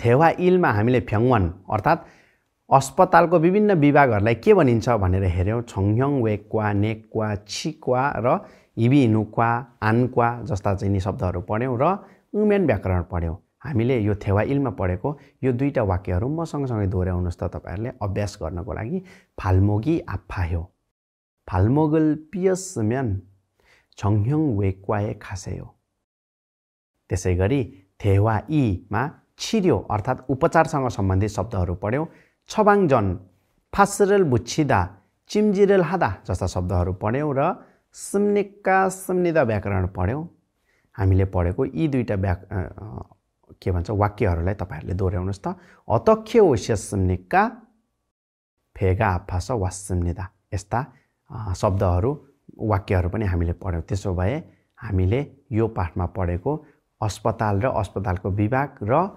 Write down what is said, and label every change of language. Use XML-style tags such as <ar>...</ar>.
<ne>थेवा इलमा हामीले 병원 अर्थात् अस्पतालको विभिन्न विभागहरूलाई के भनिन्छ भनेर हेर्यौं। 정형외과, नेक्वा, 치과 र इबीइनुक्वा, आन्क्वा जस्ता चाहिँ नि शब्दहरू पढ्यौं र उमेन व्याकरण पढ्यौं। हामीले यो थेवा इलमा पढेको यो दुईटा वाक्यहरू म सँगसँगै दोहोर्याउनुस् त तपाईहरुले अभ्यास गर्नको लागि।</ne> <ko>발목이 아파요. 발목을 삐었으면 정형외과에 가세요.</ko> <ne>त्यसैगरी थेवा इमा 치료 अर्थात् उपचारसँग सम्बन्धित शब्दहरू पढ्यौं। 처방전, 파스를 묻히다, 찜질을 하다 जस्ता शब्दहरू पढ्यौं र 씁니까, 씁니다 व्याकरण पढ्यौं। हामीले पढेको यी दुईटा के भन्छ वाक्यहरूलाई तपाईहरुले दोहोर्याउनुस् त।</ne> <ko>어떻게 오셨습니까? 배가 아파서 왔습니다।</ko> <ne>यस्ता शब्दहरू वाक्यहरू पनि हामीले पढ्यौं। त्यसो भए हामीले यो पाठमा पढेको अस्पताल र अस्पतालको विभाग र</ne>